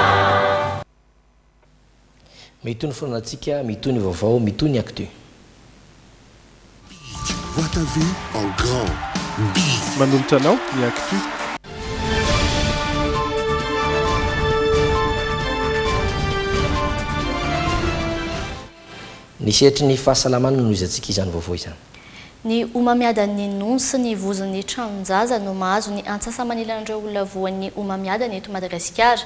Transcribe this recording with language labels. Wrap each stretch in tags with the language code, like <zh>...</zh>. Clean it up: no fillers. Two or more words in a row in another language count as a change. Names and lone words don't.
<mg>Mitony fonatsika mitony vaovao mitony actu.</mg> <fr>Vois ta vie en grand.</fr> <mg>Manolotra anao ny actu. Ny sehatry ny fahasalamana no izantsika izany vaovao izany. Ny omamiadan'ny nono sy ny vozon'ny tranonjaza no mahazo ny antsasa-manilan'ireo olona voan'ny omamiadana eto Madagasikara.</mg>